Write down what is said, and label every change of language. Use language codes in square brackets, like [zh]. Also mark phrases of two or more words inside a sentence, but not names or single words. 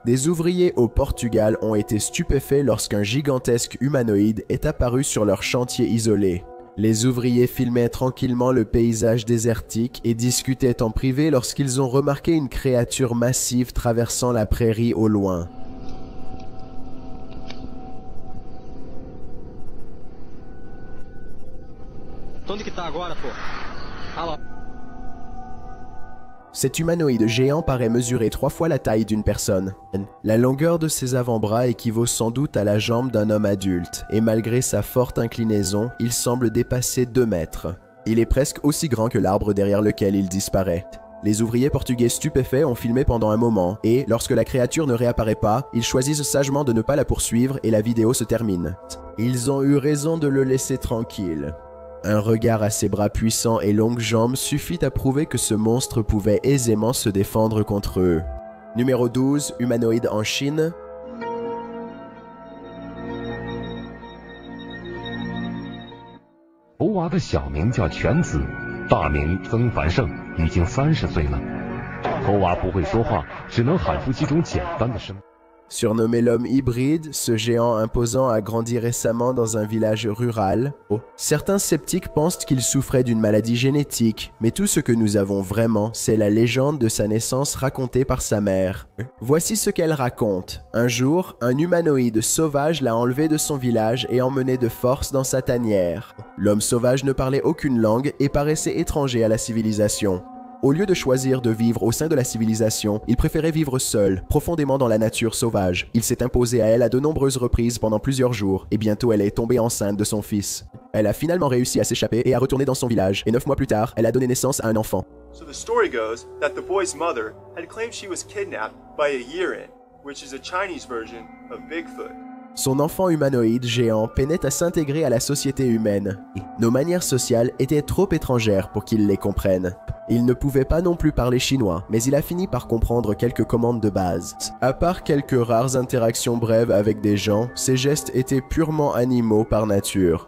[fr] Des ouvriers au Portugal ont été stupéfaits lorsqu'un gigantesque humanoïde est apparu sur leur chantier isolé. Les ouvriers filmaient tranquillement le paysage désertique et discutaient en privé lorsqu'ils ont remarqué une créature massive traversant la prairie au loin. [pt] Onde que tá agora, pô? Ah lá. [fr] Cet humanoïde géant paraît mesurer 3 fois la taille d'une personne. La longueur de ses avant-bras équivaut sans doute à la jambe d'un homme adulte, et malgré sa forte inclinaison, il semble dépasser 2 mètres. Il est presque aussi grand que l'arbre derrière lequel il disparaît. Les ouvriers portugais stupéfaits ont filmé pendant un moment, et lorsque la créature ne réapparaît pas, ils choisissent sagement de ne pas la poursuivre et la vidéo se termine. Ils ont eu raison de le laisser tranquille. Un regard à ses bras puissants et longues jambes suffit à prouver que ce monstre pouvait aisément se défendre contre eux. Numéro 12. Humanoïde en Chine. [zh] 猴娃的小名叫全子，大名曾繁盛，已经30岁了。猴娃不会说话，只能喊出几种简单的声。 [fr] Surnommé l'homme hybride, ce géant imposant a grandi récemment dans un village rural. Certains sceptiques pensent qu'il souffrait d'une maladie génétique, mais tout ce que nous avons vraiment, c'est la légende de sa naissance racontée par sa mère. Voici ce qu'elle raconte. Un jour, un humanoïde sauvage l'a enlevé de son village et emmené de force dans sa tanière. L'homme sauvage ne parlait aucune langue et paraissait étranger à la civilisation. Au lieu de choisir de vivre au sein de la civilisation, il préférait vivre seul, profondément dans la nature sauvage. Il s'est imposé à elle à de nombreuses reprises pendant plusieurs jours, et bientôt elle est tombée enceinte de son fils. Elle a finalement réussi à s'échapper et à retourner dans son village, et 9 mois plus tard, elle a donné naissance à un enfant. [en] So the story goes that the boy's mother had claimed she was kidnapped by a Yiren, which is a Chinese version of Bigfoot. [fr] Son enfant humanoïde géant peinait à s'intégrer à la société humaine. Nos manières sociales étaient trop étrangères pour qu'il les comprenne. Il ne pouvait pas non plus parler chinois, mais il a fini par comprendre quelques commandes de base. À part quelques rares interactions brèves avec des gens, ses gestes étaient purement animaux par nature.